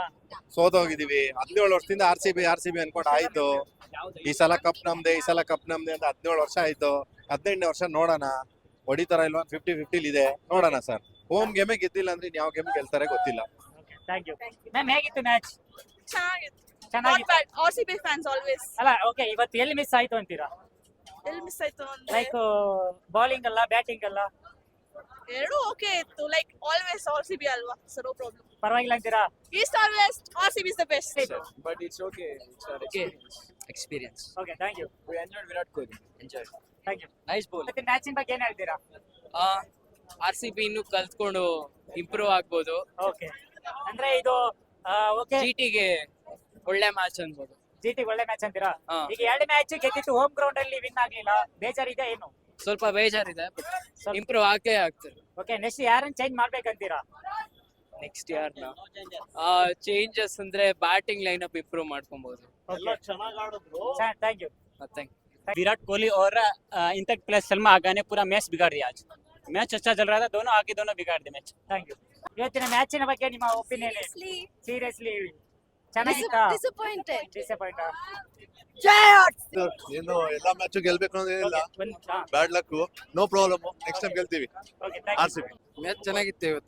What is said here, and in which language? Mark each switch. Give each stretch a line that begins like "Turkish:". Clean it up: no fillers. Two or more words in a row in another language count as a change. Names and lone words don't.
Kannada: ಸೋತೋಗಿದೀವಿ. 17 ವರ್ಷದಿಂದ ಆರ್ ಸಿ ಬಿ ಅನ್ಕೊಂಡು ಆಯ್ತು. ಈ ಸಲ ಕಪ್ ನಮ್ದೆ ಅಂತ 17 ವರ್ಷ ಆಯ್ತು. 18ನೇ ವರ್ಷ ನೋಡೋಣ ಹೊಡಿತಾರ ಇಲ್ವಾ, 50-50 ಇದೆ ನೋಡೋಣ ಸರ್.
English: home game
Kannada: ಗೆದ್ದಿಲ್ಲ ಅಂದ್ರೆ ಯಾವ ಗೇಮ್ ಗೆಲ್ತಾರೆ ಗೊತ್ತಿಲ್ಲ.
English: Thank you ma'am.
Kannada: ಹೇಗಿತ್ತು ಮ್ಯಾಚ್?
English: ಚೆನ್ನಾಗಿತ್ತು. RCB fans always.
Kannada: ಅಲ್ಲ ಓಕೆ, ಇವತ್ತು ಎಲ್ಲಿ ಮಿಸ್ ಆಯ್ತು ಅಂತೀರಾ? ಎಲ್ಲಿ ಮಿಸ್ ಆಯ್ತು ಅಂದ್ರೆ ಲೈಕ್ ಬೌಲಿಂಗ್ ಅಲ್ಲ, ಬ್ಯಾಟಿಂಗ್ ಅಲ್ಲ?
English: ಎರಡು ಓಕೆ ಇತ್ತು, like always RCB ಅಲ್ವಾ, so no problem.
Kannada: ಪರವಾಗಿಲ್ಲ ಅಂತೀರಾ?
English: East or west, RCB is the best. But it's okay, ಎಕ್ಸ್ಪೀರಿಯನ್ಸ್. Okay, thank you. We enjoyed Virat Kohli. ಎಂಜಾಯ್. Thank you. Nice ball.
Kannada: ಮತ್ತೆ ಮ್ಯಾಚಿನ ಬಗ್ಗೆ ಏನ್ ಹೇಳ್ತೀರಾ? RCB ಇನ್ನು ಕಲ್ತ್ಕೊಂಡು ಇಂಪ್ರೂವ್ ಆಗ್ಬೋದು. ಓಕೆ, ಅಂದ್ರೆ ಇದು ಓಕೆ, ಜಿಟಿಗೆ ಒಳ್ಳೆ ಮ್ಯಾಚ್ ಅನ್ಬೋದು. ಜಿಟಿ ಒಳ್ಳೆ ಮ್ಯಾಚ್ ಅಂತೀರಾ? ಹಾ. ಈಗ 2 ಮ್ಯಾಚ್ ಗೆದ್ದಿತ್ತು,
English: home ground
Kannada: ಅಲ್ಲಿ ವಿನ್ ಆಗ್ಲಿಲ್ಲ, ಬೇಜಾರಿದೆ ಏನು? ಸ್ವಲ್ಪ ಬೇಜಾರಿದೆ,
English: but improve
Kannada: ಆಗೇ ಆಗ್ತದೆ. ಓಕೆ, ನೆಕ್ಸ್ಟ್ ಯಾರನ್ನ ಚೇಂಜ್ ಮಾಡ್ಬೇಕಂತೀರಾ?
English: next year changes
Kannada: ಅಂದ್ರೆ
English: batting line up improve
Kannada: ಮಾಡ್ಕೊಬಹುದು.
English: Thank you.
Kannada: ಮತ್ತೆ
Hindi: विराट कोहली और इंपैक्ट प्लेयर सलमा आगा ने पूरा मैच बिगाड़ दिया। आज मैच अच्छा चल रहा था, दोनों आगे दोनों बिगाड़ दिए मैच.
English: Thank you.
Kannada: ಇವತ್ತಿನ ಮ್ಯಾಚಿನ ಬಗ್ಗೆ ನಿಮ್ಮ ಒಪಿನಿಯನ್ ಏನು? ಸೀರಿಯಸ್ಲಿ ಚೆನ್ನಾಗಿತ್ತಾ?
English: Disappointed. ಡಿಸಪಾಯಿಂಟ್?
Kannada: ಏನು ಎಲ್ಲಾ ಮ್ಯಾಚ್ ಗೆಲ್ಬೇಕು ಅನ್ನೋದೇನಿಲ್ಲ.
English: Bad luck, no problem. Next time ಗೆಲ್ತೀವಿ
Kannada: ಓಕೆ, ಆರ್ ಸಿ ಬಿ. ಮ್ಯಾಚ್ ಚೆನ್ನಾಗಿತ್ತು ಇವತ್ತು.